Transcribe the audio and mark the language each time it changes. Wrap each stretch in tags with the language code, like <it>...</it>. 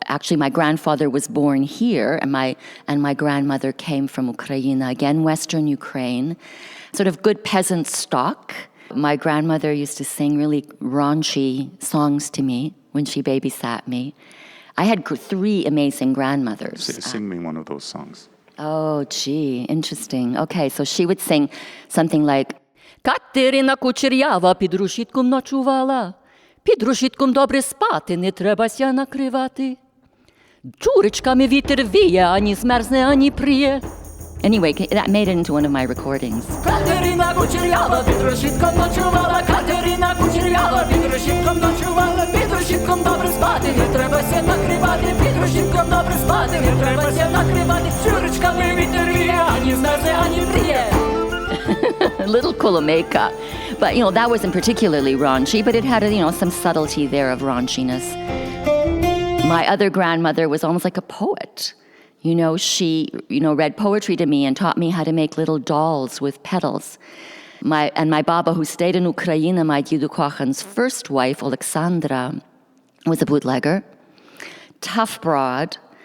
<en>Actually, my grandfather was born here, and my grandmother came from Ukraine, again, Western Ukraine. Sort of good peasant stock. My grandmother used to sing really raunchy songs to me when she babysat me. I had 3 amazing grandmothers. Sing me one of those songs. Oh, gee, interesting. Okay, so she would sing something like,</en> <uk>Катерина Кучерява під рушітком ночувала, під рушітком добре спати, не требася накривати. Чурочками вітер віє, ані змерзне, ані приє.</uk> <en>Anyway, that made it into one of my recordings.</en> <uk>Катерина Кучерява під рушітком ночувала, Катерина Кучерява під рушітком ночувала, під рушітком добре спати, не требася накривати, під рушітком добре спати, не требася накривати. Чурочками вітер віє, ані змерзне, ані приє.</uk> <en>Little Kolomeka. But, that wasn't particularly raunchy, but it had, some subtlety there of raunchiness. My other grandmother was almost like a poet. She, read poetry to me and taught me how to make little dolls with petals. My baba, who stayed in Ukraine, my Didu Kochan's first wife, Alexandra, was a bootlegger. Tough broad.</en>